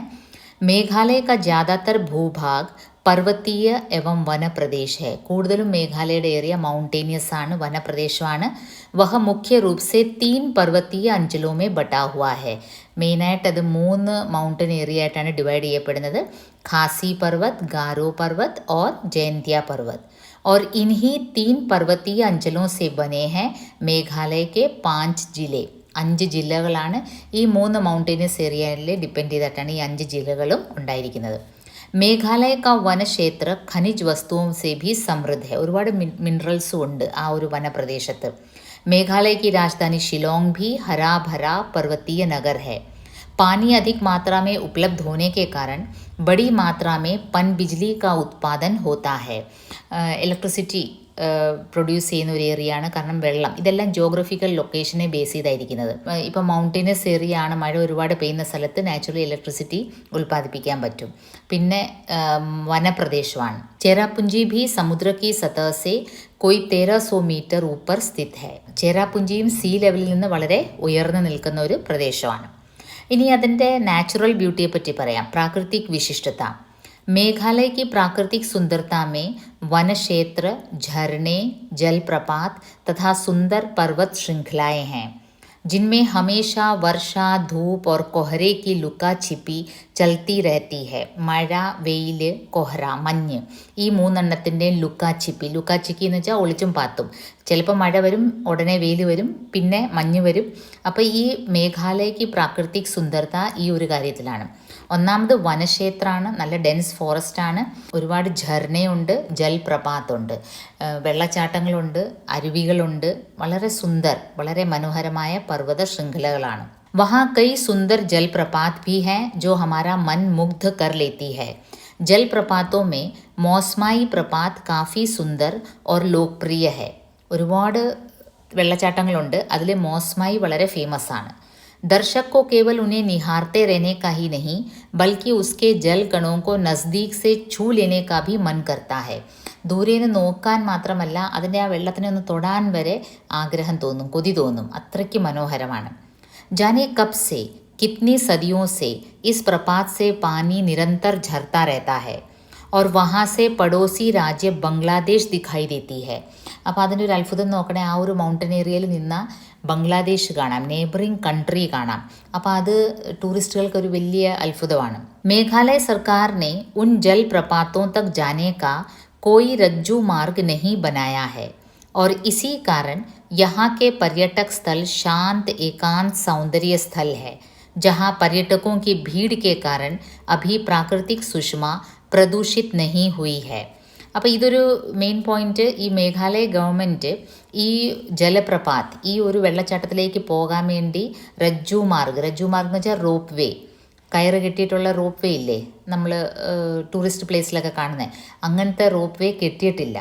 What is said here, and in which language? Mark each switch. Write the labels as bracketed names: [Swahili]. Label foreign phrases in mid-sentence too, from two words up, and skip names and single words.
[Hindi] मेघालय का ज़्यादातर भूभाग पर्वतीय एवं वनप्रदेश है. [Malayalam] കൂടുതലും മേഘാലയയുടെ ഏരിയ മൗണ്ടേനിയസ് ആണ്, വനപ്രദേശമാണ്. [Hindi] वह मुख्य रूप से 3 पर्वतीय अंचलों में बँटा हुआ है. [Malayalam] മെയിനായിട്ട് അത് 3 [English] mountain area [Malayalam] ആയിട്ടാണ് ഡിവൈഡ് ചെയ്യപ്പെടുന്നത്. [Hindi] खासी पर्वत, गारो पर्वत और जैंतिया पर्वत. और इन्हीं 3 पर्वतीय अंचलों से बने हैं മേഘാലയ के 5 ജില്ലേ. [Malayalam] 5 ജില്ലകളാണ്. ഈ 3 മൗണ്ടേനിയസ് ഏരിയയിൽ ഡിപ്പെൻഡ് ചെയ്തിട്ടാണ് ഈ 5 ജില്ലകളും ഉണ്ടായിരിക്കുന്നത്. [Hindi] मेघालय का वनक्षेत्र खनिज वस्तुओं से भी समृद्ध है. [Malayalam] ഒരുപാട് മിനറൽസും ഉണ്ട് ആ ഒരു വനപ്രദേശത്ത്. [Hindi] മേഘാലയ की राजधानी शिलोंग भी हरा भरा पर्वतीय नगर है. पानी अधिक मात्रा में उपलब्ध होने के कारण बड़ी मात्रा में पनबिजली का उत्पादन होता है. [Malayalam] इलेक्ट्रिसिटी പ്രൊഡ്യൂസ് ചെയ്യുന്ന ഒരു ഏരിയയാണ്, കാരണം വെള്ളം. ഇതെല്ലാം [English] geographical location base [Malayalam] ചെയ്തായിരിക്കുന്നത്. ഇപ്പോൾ [English] mountainous area [Malayalam] ആണ്, മഴ ഒരുപാട് പെയ്യുന്ന സ്ഥലത്ത് [English] natural electricity [Malayalam] ഉൽപ്പാദിപ്പിക്കാൻ പറ്റും. പിന്നെ വനപ്രദേശമാണ്. [Hindi] चेरापूंजी भी समुद्र की सतह से कोई 1300 मीटर ऊपर स्थित है. [Malayalam] ചേരാപുഞ്ചിയും [English] sea level [Malayalam] നിന്ന് വളരെ ഉയർന്നു നിൽക്കുന്ന ഒരു പ്രദേശമാണ്. ഇനി അതിൻ്റെ [English] natural beauty [Malayalam] പറ്റി പറയാം. [Hindi] प्राकृतिक विशिष्टता. मेघालय की प्राकृतिक सुंदरता में वन क्षेत्र, झरने, जलप्रपात तथा सुंदर पर्वत श्रृंखलाएं हैं, जिनमें हमेशा वर्षा, धूप और कोहरे की लुका छिपी चलती रहती है. [Malayalam] മഴ, വെയിൽ, കൊഹറ, മഞ്ഞ്, ഈ 3 എണ്ണത്തിൻ്റെ ലുക്കാച്ചിപ്പി. ലുക്കാച്ചിക്കി എന്ന് വെച്ചാൽ ഒളിച്ചും പാത്തും. ചിലപ്പോൾ മഴ വരും, ഉടനെ വെയിൽ വരും, പിന്നെ മഞ്ഞ് വരും. അപ്പോൾ ഈ മേഘാലയക്ക് [Hindi] प्राकृतिक सुंदरता [Malayalam] ഈ ഒരു കാര്യത്തിലാണ്. ഒന്നാമത് വനക്ഷേത്രമാണ്, നല്ല [English] dense forest, [Malayalam] ഒരുപാട് ഝർണയുണ്ട്, ജൽപ്രപാത്തുണ്ട്, വെള്ളച്ചാട്ടങ്ങളുണ്ട്, അരുവികളുണ്ട്, വളരെ വളരെ മനോഹരമായ പർവ്വത ശൃംഖലകളാണ്. [Hindi] वहाँ कई सुंदर जलप्रपात भी हैं जो हमारा मन मुग्ध कर लेती है. जलप्रपातों में मौसमाई प्रपात काफ़ी सुंदर और लोकप्रिय है. [Malayalam] ഒരുപാട് വെള്ളച്ചാട്ടങ്ങളുണ്ട്, അതിൽ മൗസ്മായി വളരെ ഫേമസ് ആണ്. [Hindi] दर्शक को केवल उन्हें निहारते रहने का ही नहीं बल्कि उसके जल कणों को नज़दीक से छू लेने का भी मन करता है. [Malayalam] ദൂരെ നിന്ന് നോക്കാൻ മാത്രമല്ല, അതിൻ്റെ ആ വെള്ളത്തിനെ ഒന്ന് തൊടാൻ വരെ ആഗ്രഹം തോന്നും, കൊതി തോന്നും, അത്രയ്ക്ക് മനോഹരമാണ്. [Hindi] जाने कब से कितनी सदियों से इस प्रपात से पानी निरंतर झरता रहता है और वहाँ से पड़ोसी राज्य ബംഗ്ലാദേശ് दिखाई देती है. [Malayalam] അപ്പോൾ അതിൻ്റെ ഒരു അത്ഭുതം നോക്കണേ, ആ ഒരു [English] mountain area [Malayalam] നിന്ന് ബംഗ്ലാദേശ് കാണാം, [English] neighbouring country [Malayalam] കാണാം. അപ്പോൾ അത് ടൂറിസ്റ്റുകൾക്ക് ഒരു വലിയ അത്ഭുതമാണ്. [Hindi] मेघालय सरकार ने उन जल प्रपातों तक जाने का कोई रज्जू मार्ग नहीं बनाया है और इसी कारण यहाँ के पर्यटक स्थल शांत एकांत सौंदर्य स्थल है जहाँ पर्यटकों की भीड़ के कारण अभी प्राकृतिक सुषमा प्रदूषित नहीं हुई है. [Malayalam] അപ്പോൾ ഇതൊരു [English] main point. [Malayalam] ഈ മേഘാലയ ഗവൺമെൻറ് ഈ ജലപ്രപാത്, ഈ ഒരു വെള്ളച്ചാട്ടത്തിലേക്ക് പോകാൻ വേണ്ടി [Hindi] रज्जु मार्ग [Malayalam] എന്ന് വെച്ചാൽ [English] ropeway, [Malayalam] കയറ് കെട്ടിയിട്ടുള്ള [English] ropeway [Malayalam] ഇല്ലേ നമ്മൾ [English] tourist place [Malayalam] കാണുന്നത്, അങ്ങനത്തെ [English] ropeway [Malayalam] കെട്ടിയിട്ടില്ല.